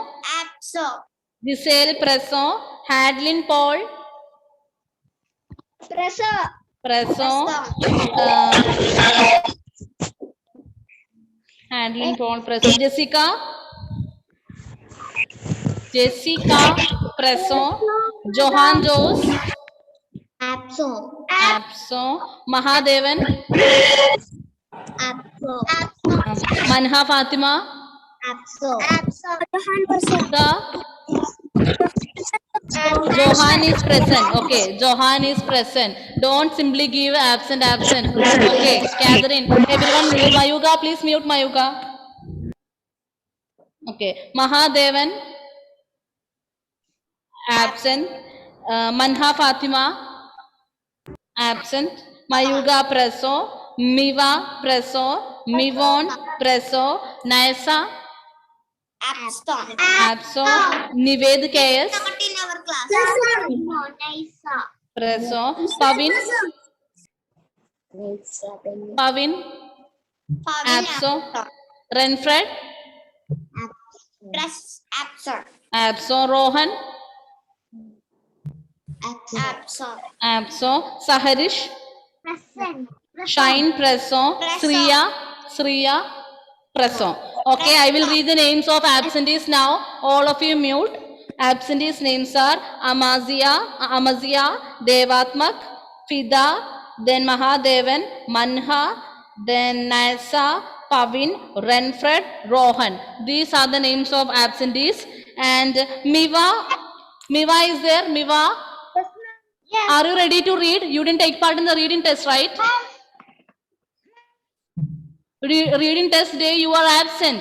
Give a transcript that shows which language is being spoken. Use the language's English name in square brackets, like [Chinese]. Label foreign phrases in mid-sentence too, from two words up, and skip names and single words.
[English] Giselle Presso. Hadlin Paul. Presso. Hadlin Paul Presso. Jessica Presso. Johan Jose. Absent. Mahadevan. Manha Fatima. Johan is present. Okay, Johan is present. Don't simply give absent. Okay, Catherine. Everyone, Mayuga, please mute Mayuga. Okay, Mahadevan. Absent. Manha Fatima. Absent. Mayuga Presso. Miva Presso. Mivon Presso. Naisa. Absent. Nived KS. Presso. Pavin. Absent. Renfred. Absent. Absent. Rohan. Absent. Absent. Saharish. Present. Shine. Present. Sriya. Present. Okay, I will read the names of absentees now. All of you mute. Absentees names are Amazia, Devatmak, Fida, then Mahadevan, Manha, then Naisa, Pavin, Renfred, Rohan. These are the names of absentees. And Miva is there? Miva, Yes. are you ready to read? You didn't take part in the reading test, right? Reading test day, you are absent.